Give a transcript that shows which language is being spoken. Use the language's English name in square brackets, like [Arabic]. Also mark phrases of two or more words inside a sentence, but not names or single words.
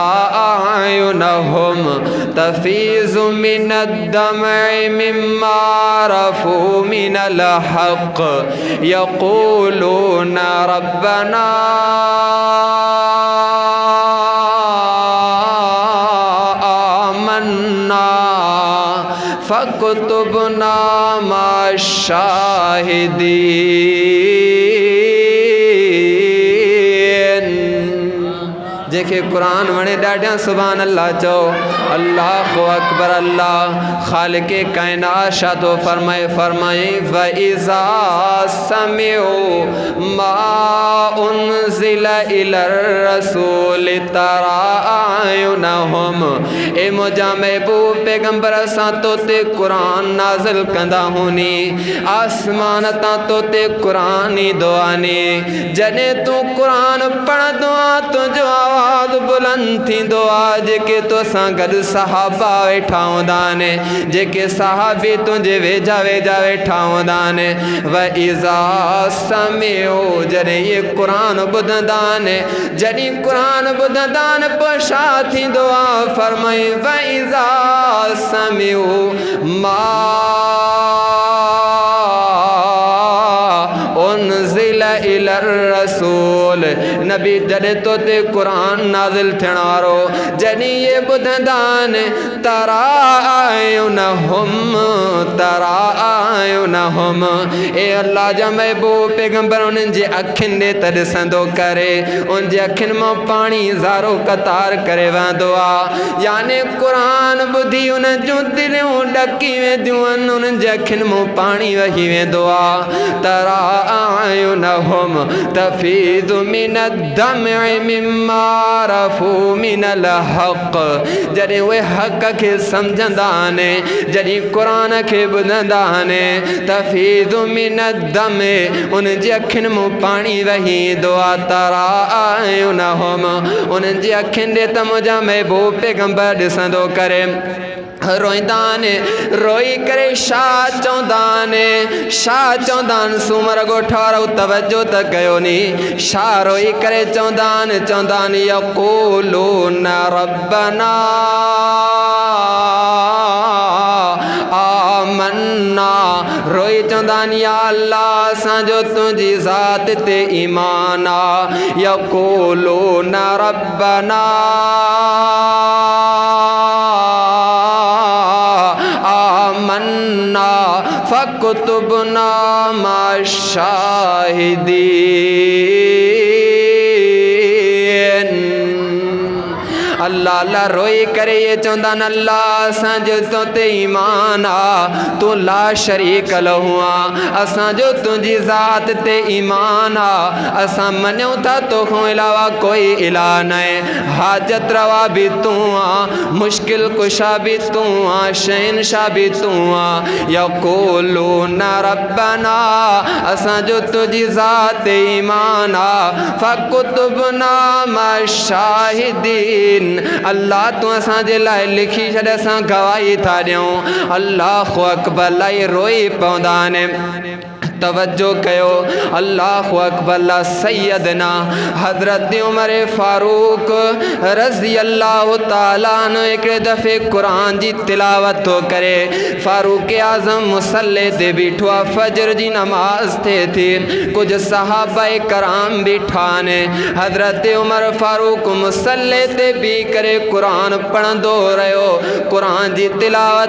[Arabic] أعينهم تفيض من الدمع مما عرفوا من الحق يقولون ربنا آمنا فاكتبنا مع الشاهدين. [Sindhi] जेके कुरान वणे ॾाढा [Arabic] سبحان الله [Sindhi] चओ। [Arabic] الله أكبر. [Sindhi] अल्लाह ख़ालिक़े कायनात छा थो फरमाए, फरमाए [Arabic] وإذا سمعوا ما أنزل إلى الرسول ترى أعينهم. [Sindhi] ए मुंहिंजा महबूब पैगंबर असां तो ते क़ुरान नाज़िल कंदा हुनी, आसमान तां तो ते क़ुरान ईंदो आनी। जॾहिं तूं क़ुरान पढ़ंदो आहे तुंहिंजो आवाज़ बुलंद थींदो आहे। जेके तोसां गॾु सहाबा वेठा हूंदा आहिनि, जेके सहाबी तुंहिंजे वेझा वेझा वेठा हूंदा आहिनि, [Arabic] وإذا سمعوا [Sindhi] जॾहिं इहे क़ुरान ॿुधंदा आहिनि, जॾहिं क़ुरान ॿुधंदा आहिनि पोइ छा थींदो आहे, फरमाई [Arabic] وإذا سمعوا ما أنزل إلى الرسول. [Sindhi] नबी जॾहिं तो ते क़ुरान नाज़िल थियण वारो जॾहिं इहे ॿुधंदा आहिनि, [Arabic] ترى أعينهم ترى أعينهم. [Sindhi] ए अल्लाह जा महबूब पैगंबर उन्हनि जे अखियुनि ॾे त ॾिसंदो करे, उन जे अखियुनि मां पाणी ज़ारो कतार करे वहंदो आहे। याने क़ुरान ॿुधी उन्हनि जूं दिलियूं ॾकी वेंदियूं आहिनि, उन्हनि जे अखियुनि मां पाणी वही वेंदो आहे। [Arabic] ترى أعينهم تفيض من الدمع مما عرفوا من الحق [Sindhi] जॾहिं उहे हक़ खे सम्झंदा आहिनि जॾहिं क़ुरान खे ॿुधंदा आहिनि [Arabic] تفيض من الدمع [Sindhi] उन जी अखियुनि मां पाणी वही ईंदो आहे तराअयुनहुम उन्हनि जी अखियुनि ॾे त मुंहिंजा महबूब पैगंबर ॾिसंदो करे रोईंदा आहिनि रोई करे छा चवंदा आहिनि सूमर ॻोठ वारो तवजो त कयो नी छा रोई करे चवंदा आहिनि [Arabic] يقولون ربنا [Sindhi] आमन्ना रोई चवंदा आहिनि या अल्लाह असांजो तुंहिंजी ज़ात ते ईमान आहे [Arabic] يقولون ربنا آمنا فاكتبنا مع الشاهدين [Sindhi] अल्लाह अल्लाह रोई करे ये चवंदा आहिनि अल्लाह असांजो तो ते ईमान आहे तूं [Arabic] لا شريك له [Sindhi] आहे असांजो तुंहिंजी ज़ात ते ईमान आहे असां मञूं था तोखां अलावा कोई इलाह न आहे हाजत रवा बि तूं आहे मुश्किल कुशा बि तूं आहे शहनशाह बि तूं आहे [Arabic] يقولون ربنا [Sindhi] असांजो तुंहिंजी ज़ात ते ईमान आहे फ़कुतुबना माशाहिदीन अल्लाह तू असांजे लाइ लिखी छॾ असां गवाही था ॾियूं [Arabic] الله أكبر [Sindhi] लाई रोई पवंदा आहिनि तवज्जो कयो [Arabic] الله أكبر [Sindhi] ला सैयदना हज़रत उमर फारूक [Arabic] رضي الله تعالى [Sindhi] अन्हु हिकिड़े दफ़े क़ुरान जी तिलावत थो करे फारूक आज़म मुसल्ले ते बीठो आहे फजर जी नमाज़ थिए थी कुझु सहाबा कराम बीठा आहिनि हज़रत उमर फारूक मुसल्ले ते बीह करे क़ुरान पढ़ंदो रहियो क़ुरान जी तिलावत